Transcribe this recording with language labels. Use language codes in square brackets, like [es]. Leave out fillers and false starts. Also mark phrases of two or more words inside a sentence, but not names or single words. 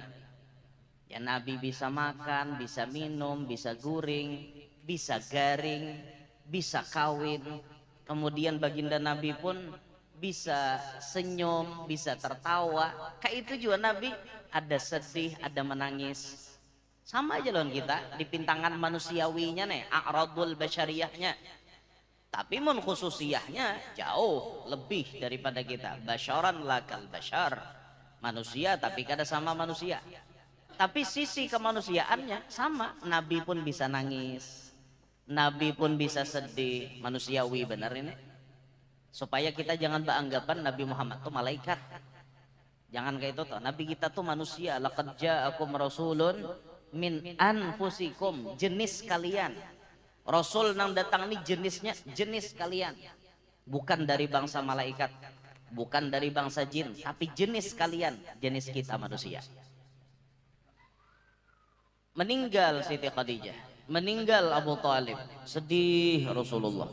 [id] Ya Nabi bisa makan, bisa minum, bisa guring, bisa garing, bisa kawin. Kemudian baginda Nabi pun bisa senyum, bisa tertawa. Kayak itu juga Nabi ada sedih, ada menangis. Sama aja loh kita di pintangan manusiawinya nih, [ar] أعراض البشرية. [id] Tapi mun khususiyahnya jauh lebih daripada kita. [ar] بشرًا لا كالبشر. [id] Manusia tapi kada sama manusia. Tapi sisi kemanusiaannya sama. Nabi pun bisa nangis, Nabi pun bisa sedih. Manusiawi benar ini. Supaya kita jangan beranggapan Nabi Muhammad itu malaikat. Jangan kayak itu toh. Nabi kita tuh manusia. [ar] لقد جاءكم رسول من أنفسكم, [id] jenis kalian. Rasul nang datang ini jenisnya jenis kalian. Bukan dari bangsa malaikat, bukan dari bangsa jin, tapi jenis kalian, jenis kita manusia. Meninggal Siti Khadijah, meninggal Abu Talib, sedih Rasulullah.